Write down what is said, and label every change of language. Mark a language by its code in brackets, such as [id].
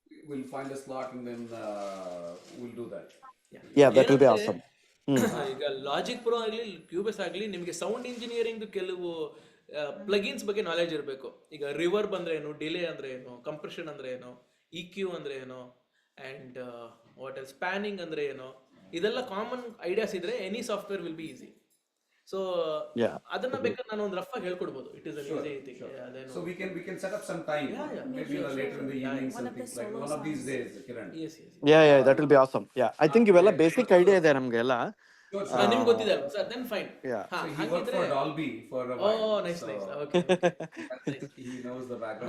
[en] We'll find a slot and then we'll do that. Yeah, that will be awesome. [kn] ಈಗ logic pro ಆಗಲಿ ಕ್ಯೂಬೆಸ್ ಆಗಲಿ ನಿಮಗೆ sound engineering ಕೆಲವು plugins ಬಗ್ಗೆ knowledge ಇರಬೇಕು. ಈಗ ರಿವರ್ಬ್ ಅಂದ್ರೆ ಏನು, ಡಿಲೇ ಅಂದ್ರೆ ಏನು, ಕಂಪ್ರೆಷನ್ ಅಂದ್ರೆ ಏನು, EQ ಅಂದ್ರೆ ಏನು, ಅಂಡ್ ವಾಟ್ ಎಲ್ ಸ್ಪ್ಯಾನಿಂಗ್ ಅಂದ್ರೆ ಏನು, ಇದೆಲ್ಲ ಕಾಮನ್ ಐಡಿಯಾಸ್ ಇದ್ರೆ [en] Any software will be easy. [kn] So ಅದನ್ನ ಬೇಕಾದ್ರೆ ನಾನು ಒಂದು ರಫ್ ಆಗಿ ಹೇಳ್ಕೊಡ್ಬೋದು. [en] It is an easy thing. So we can set up some time, maybe later in the evening, something like one of these days, Kiran. Yes. Yeah, that will be awesome. [kn] Yeah, [en] I think [kn] ಇವೆಲ್ಲ basic idea ಇದೆ ನಮ್ಗೆಲ್ಲ. ನಿಮ್ಗೆ ಗೊತ್ತಿದೆ ಅಲ್ವಾ sir? [en] Then fine. Yeah. So he worked for Dolby for a while. Oh, nice. Okay. He knows the background.